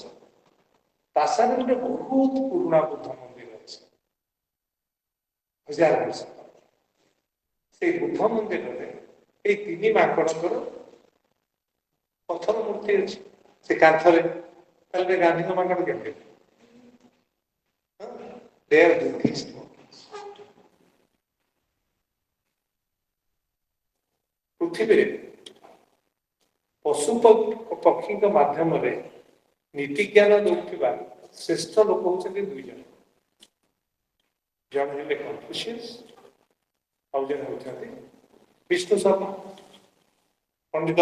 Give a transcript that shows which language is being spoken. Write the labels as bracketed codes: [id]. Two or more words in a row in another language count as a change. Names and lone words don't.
[or] ତାସାରେ ଗୋଟେ ବହୁତ ପୁରୁଣା ବୁଦ୍ଧ ମନ୍ଦିର ଅଛି, 1000 ବର୍ଷ। ସେଇ ବୁଦ୍ଧ ମନ୍ଦିରରେ ଏଇ ତିନି ମାଙ୍କଡଙ୍କର ପଥର ମୂର୍ତ୍ତି ଅଛି ସେ କାନ୍ଥରେ। ତାହେଲେ ଗାନ୍ଧୀଙ୍କ ମାଙ୍କଡ କେମିତି? [en] They are Buddhist monkeys. [or] ପୃଥିବୀରେ ପଶୁ ପକ୍ଷୀଙ୍କ ମାଧ୍ୟମରେ ନୀତି ଜ୍ଞାନ ଦେଉଥିବା ଶ୍ରେଷ୍ଠ ଲୋକ ହେଉଛନ୍ତି ଦୁଇ ଜଣ। ଜଣେ ହେଲେ କନଫ୍ୟୁସିୟସ୍, ଆଉ ଜଣେ ହେଉଛନ୍ତି ବିଷ୍ଣୁ ଶର୍ମା ପଣ୍ଡିତ।